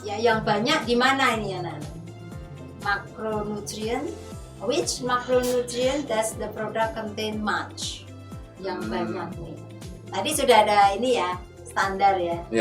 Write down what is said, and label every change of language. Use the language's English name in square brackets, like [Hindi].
[Indonesian] Ya, yang banyak di mana ini anak-anak? Macronutrient. [English] Which macronutrient does the product contain much? [Indonesian] Yang banyak nih. Tadi sudah ada ini ya, standar ya.